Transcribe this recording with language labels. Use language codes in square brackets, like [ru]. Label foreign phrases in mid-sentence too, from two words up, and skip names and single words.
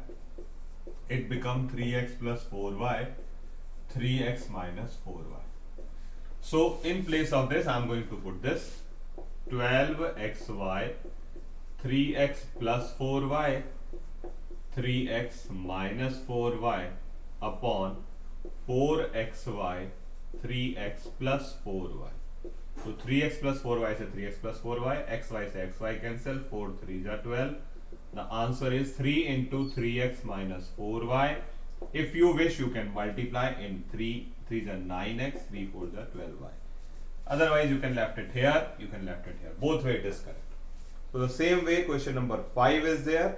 [en] It becomes 3x plus 4y, 3x minus 4y. So in place of this I am going to put this 12xy, 3x plus 4y, 3x minus 4y upon 4xy 3x plus 4y. So 3x plus 4y से 3x plus 4y, xy से xy cancel, 4 3 are 12. The answer is 3 into 3x minus 4y. If you wish, you can multiply in 3 3 are 9x, 3 4 are 12y. Otherwise, you can left it here, you can left it here. Both way it is correct. So the same way, question number 5 is there.